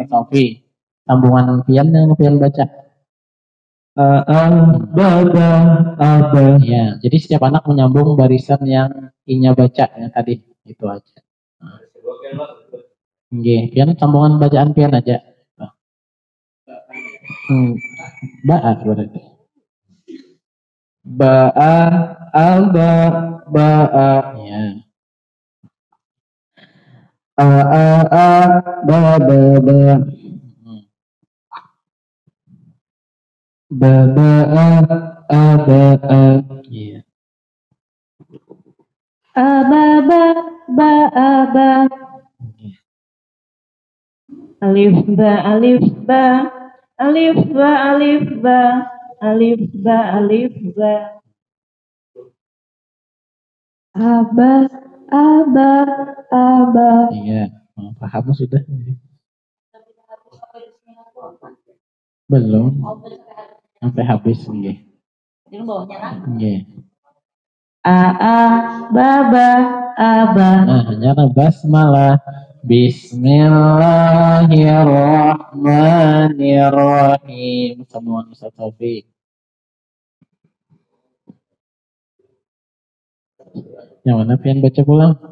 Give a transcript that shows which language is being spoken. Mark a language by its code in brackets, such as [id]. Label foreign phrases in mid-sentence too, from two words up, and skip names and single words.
[bjn] Sofi, sambungan pian yang pian baca. Ya, jadi setiap anak menyambung barisan yang inya baca ya tadi itu aja. Oke, pian sambungan bacaan pian aja. Ba'a berarti. Ba'a. Ya. Iya. [ar] ألف با ألف با ألف با ألف با ألف با ألف با. [bjn] Aba. Iya, paham sudah. Belum. Sampai habis nggih. Nggih. Aba. Nah, hanya basmalah. [ar] بسم الله الرحمن الرحيم. [bjn] Semua Ustaz Taufik. Yang mana pian baca pulang?